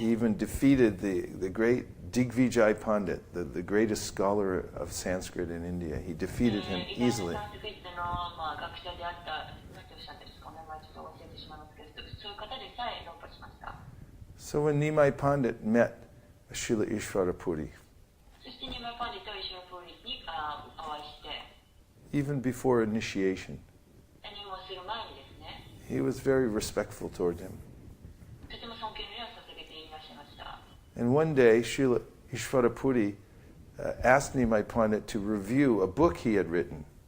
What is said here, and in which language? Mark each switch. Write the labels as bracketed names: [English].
[English] he even defeated the great Digvijay Pandit, the greatest scholar of Sanskrit in India. He defeated him easily. [Japanese] サンスクリットの学者であった、何ておっしゃってるんですか、お名前ちょっと忘れてしまいますけど、そういう方でさえ論破しました。 [English] So when Nimai Pandit met Srila Ishvara Puri, [Japanese] そしてニマイパンディとイシュラプリにお会いして、 [English] even before initiation, [Japanese] 入門する前にですね、 [English] he was very respectful toward him. [Japanese] とても尊敬の念を捧げていらっしゃいました。 [English] And one day, Srila Ishvara Puri asked Nimai Pandit to review a book he had written.